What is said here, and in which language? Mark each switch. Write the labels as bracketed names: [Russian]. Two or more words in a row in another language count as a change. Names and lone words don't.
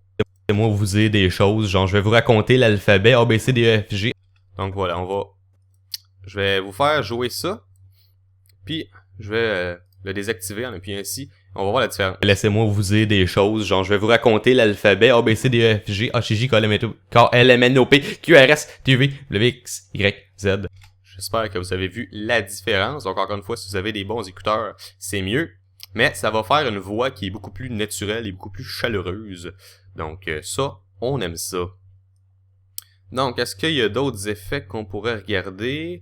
[French] Laissez-moi vous dire des choses. Genre, je vais vous raconter l'alphabet A, B, C, D, E, F, G. Donc voilà, je vais vous faire jouer ça. Puis, je vais le désactiver en appuyant ici. On va voir la différence. Laissez-moi vous dire des choses. Genre, je vais vous raconter l'alphabet A, B, C, D, E, F, G, H, I, J, K, L, M, N, O, K, L, M, N, O, P, Q, R, S, T, U, V, W, X, Y, Z. J'espère que vous avez vu la différence. Donc encore une fois, si vous avez des bons écouteurs, c'est mieux. Mais ça va faire une voix qui est beaucoup plus naturelle et beaucoup plus chaleureuse. Donc ça, on aime ça. Donc, est-ce qu'il y a d'autres effets qu'on pourrait regarder?